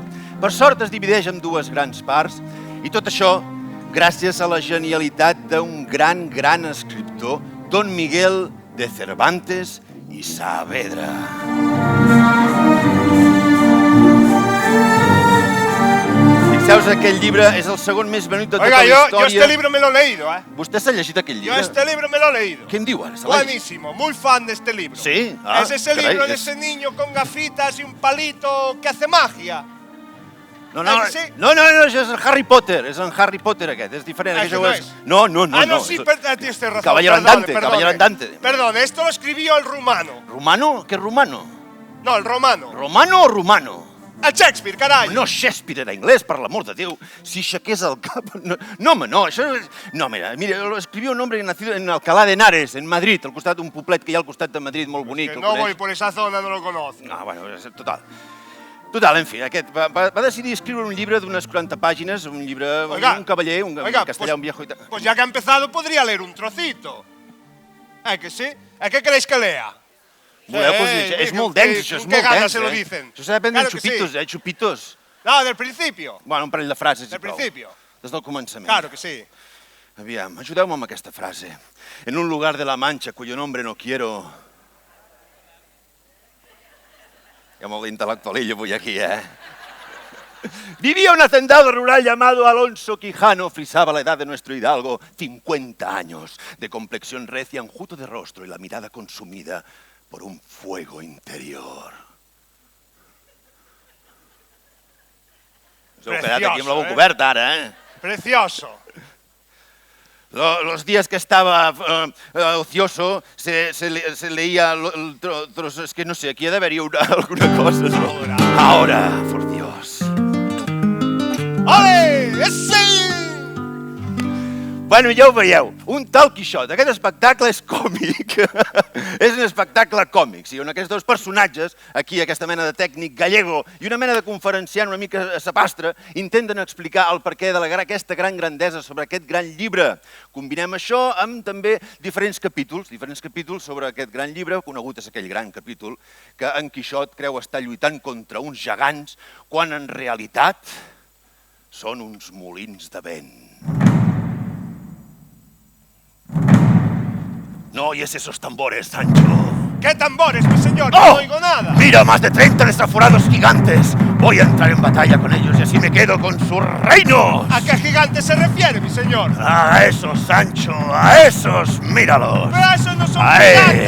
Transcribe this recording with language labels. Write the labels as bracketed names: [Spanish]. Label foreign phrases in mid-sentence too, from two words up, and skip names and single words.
[Catalan] Per sort es divideix en dues grans parts i tot això gràcies a la genialitat d'un gran escriptor, Don Miguel de Cervantes i Saavedra. Fixeu-vos, aquell llibre és el segon més venut de tota la història. [Spanish] Oiga, yo este libro me lo he leído, ¿eh? [Catalan] ¿Vostè s'ha llegit aquell llibre? [Spanish] Yo este libro me lo he leído. [Catalan] Què em diu ara? [Spanish] Buenísimo, muy fan de este libro. Sí? Es ese libro de ese niño con gafitas y un palito que hace magia. [Catalan] No, això és el Harry Potter, és el Harry Potter aquest, és diferent. Això no és. No. [Spanish] Ah, no, sí, tienes razón. Caballero Andante. Perdón, esto lo escribió el rumano. ¿Rumano? ¿Qué rumano? No, el romano. ¿Romano o rumano? [Catalan] El Shakespeare, carai! No, Shakespeare era anglès, per l'amor de Déu. Si aixequés el cap... No, home, no, això és... No, mira, [Spanish] escrivió un hombre nacido en Alcalá de Henares, en Madrid, [Catalan] al costat d'un poblet que hi ha al costat de Madrid, molt bonic. [Spanish] Que no voy por esa zona, no lo conozco. [Catalan] Ah, bueno, total, en fi, aquest va decidir escriure un llibre d'unes 40 pàgines, un llibre, un cavaller, un castellà, [Spanish] un viejo... Pues ya que ha empezado, podría leer un trocito. Que sí? ¿Qué queréis que lea? [Catalan] És molt dens, això és molt dens. [Spanish] ¿Qué ganas se lo dicen? [Catalan] Això s'ha d'aprendre en xupitos, xupitos. [Spanish] No, del principio. [Catalan] Bueno, un parell de frases [Spanish] Del principio. [Catalan] Des del començament. [Spanish] Claro que sí. [Catalan] Aviam, ajudeu-me amb aquesta frase. [Spanish] En un lugar de la Mancha cuyo nombre no quiero... [Catalan] Hi ha molt d'intel·lectualillo avui aquí, [Spanish] Vivía un hacendado rural llamado Alonso Quijano, frisaba la edad de nuestro hidalgo, 50 años, de complexión recia, enjuto de rostro y la mirada consumida por un fuego interior. [Catalan] Us heu quedat aquí amb la boca oberta, ara, [Spanish] Precioso. Los días que estaba ocioso se leía trozos, es que no sé, [Catalan] aquí ha d'haver-hi alguna cosa, no? [Spanish] Ahora, por Dios. ¡Ole! ¡Sí! [Catalan] Bueno, ja ho veieu, un tal Quixot. Aquest espectacle és còmic. És un espectacle còmic, sí, on aquests dos personatges, aquí aquesta mena de tècnic gallego i una mena de conferenciant una mica sapastre, intenten explicar el perquè d'aquesta gran grandesa sobre aquest gran llibre. Combinem això amb també diferents capítols sobre aquest gran llibre, conegut és aquell gran capítol que en Quixot creu estar lluitant contra uns gegants quan en realitat són uns molins de vent. [Spanish] No oyes esos tambores, Sancho. ¿Qué tambores, mi señor? No oigo nada. Mira, más de 30 desaforados gigantes. Voy a entrar en batalla con ellos y así me quedo con sus reinos. ¿A qué gigantes se refiere, mi señor? A esos, Sancho, a esos, míralos. Pero esos no son gigantes,